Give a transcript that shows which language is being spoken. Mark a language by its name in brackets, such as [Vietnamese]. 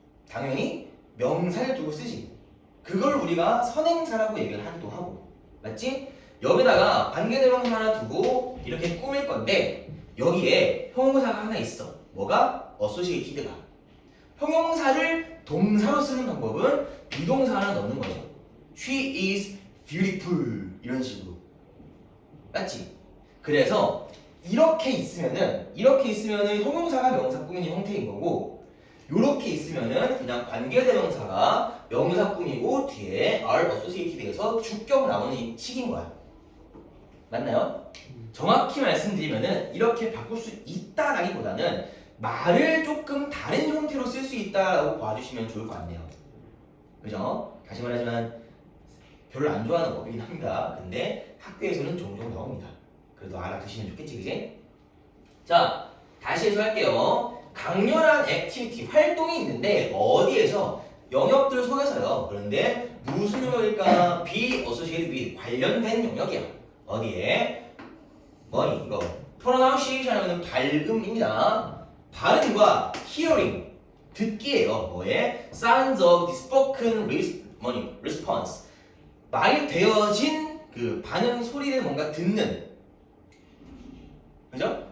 [Korean] 당연히 명사를 두고 쓰지. 그걸 우리가 선행사라고 얘기를 하기도 하고. 맞지? 여기다가 관계 대명사 하나 두고 이렇게 꾸밀 건데 여기에 형용사가 하나 있어. 뭐가? associated가. 형용사를 동사로 쓰는 방법은 비동사 하나 넣는 거죠. [English] She is beautiful [Korean] 이런 식으로. 맞지? 그래서 이렇게 있으면은 형용사가 명사 꾸미는 형태인 거고, 요렇게 있으면은 그냥 관계대명사가 명사 꾸미고 뒤에 [English] are associated [Korean] 에서 주격 나오는 식인 거야. 맞나요? 정확히 말씀드리면은 이렇게 바꿀 수 있다라기보다는 말을 조금 다른 형태로 쓸 수 있다라고 봐주시면 좋을 것 같네요. 그죠? 다시 말하지만 별로 안 좋아하는 법이긴 합니다. 근데 학교에서는 종종 나옵니다. 그래도 알아두시면 좋겠지, 그지? 자, 다시 해석할게요. 강렬한 액티비티, 활동이 있는데 어디에서? 영역들 속에서요. 그런데 무슨 영역일까? [English] be associated with, [Korean] 관련된 영역이야. 어디에? 뭐니 이거? pronunciation은 발음입니다. 발음과 hearing, 듣기예요. 뭐에? [English] sounds of the spoken response, [Korean] 말이 되어진 그 반응 소리를 뭔가 듣는, 그죠?